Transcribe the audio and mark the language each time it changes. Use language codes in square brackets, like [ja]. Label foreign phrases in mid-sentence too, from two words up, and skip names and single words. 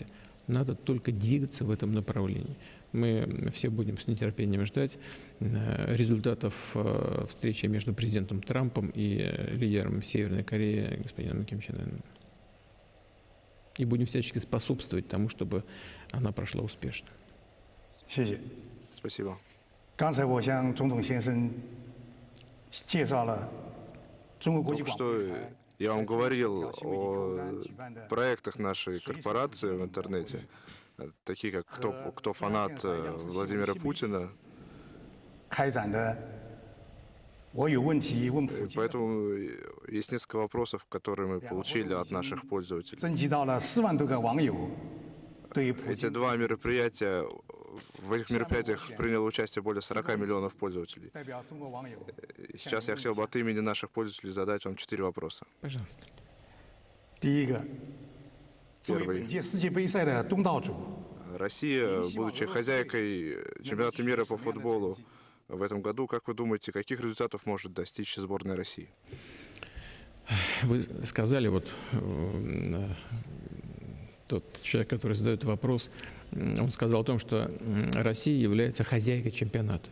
[ru] Надо только двигаться в этом направлении. Мы все будем с нетерпением ждать результатов встречи между президентом Трампом и лидером Северной Кореи господином Ким Чен Ыном. И будем всячески способствовать тому, чтобы она прошла успешно. [zh] 谢谢。 [ru] Спасибо. [zh] 刚才我向总统先生介绍了中国国际 [ru] Только [zh] 广播 [ru] что [zh] 电台 [ru] я вам говорил [zh] 新媒体客户 [ru] о [zh] 端举办的 [ru] проектах нашей корпорации в интернете, такие как «Кто фанат Владимира Путина». [zh] 开展的，我有问题问普 [ru] И [zh] 京， [ru] поэтому есть несколько вопросов, которые мы получили от наших пользователей. [zh] 征集到了4万多个网友对普 [ru] Эти [zh] 京 [ru] два мероприятия, в этих мероприятиях приняло участие более 40 миллионов пользователей. [zh] 代表中国网友 [ru] И сейчас я хотел бы от имени наших пользователей задать вам 4 вопроса. Пожалуйста. [zh] 第一个，作为 [ru] Первый. [zh] 本届世界杯赛的东道主， [ru] Россия, будучи хозяйкой чемпионата мира по футболу в этом году, как вы думаете, каких результатов может достичь сборная России? Вы сказали, вот тот человек, который задает вопрос, он сказал о том, что Россия является хозяйкой чемпионата.